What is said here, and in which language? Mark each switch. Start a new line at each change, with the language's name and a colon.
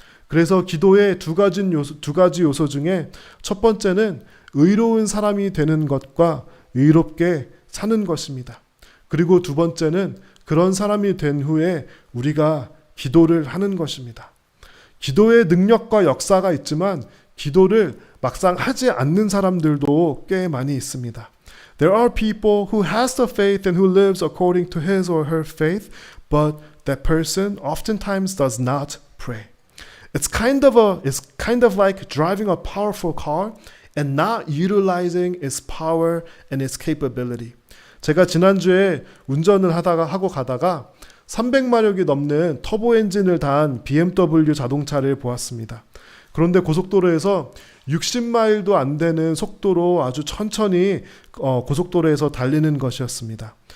Korean: 그래서 기도의 두 가지 요소 중에 첫 번째는 의로운 사람이 되는 것과 의롭게 사는 것입니다. 그리고 두 번째는 그런 사람이 된 후에 우리가 기도를 하는 것입니다. 기도의 능력과 역사가 있지만 기도를 막상 하지 않는 사람들도 꽤 많이 있습니다.
English: There are people who has the faith and who lives according to his or her faith, but that person oftentimes does not pray. It's kind of like driving a powerful car and not utilizing its power and its capability.
Korean: 제가 지난주에 운전을 하고 가다가 300마력이 넘는 터보 엔진을 단 BMW 자동차를 보았습니다. 그런데 고속도로에서 60마일도 안 되는 속도로 아주 천천히 고속도로에서 달리는 것이었습니다.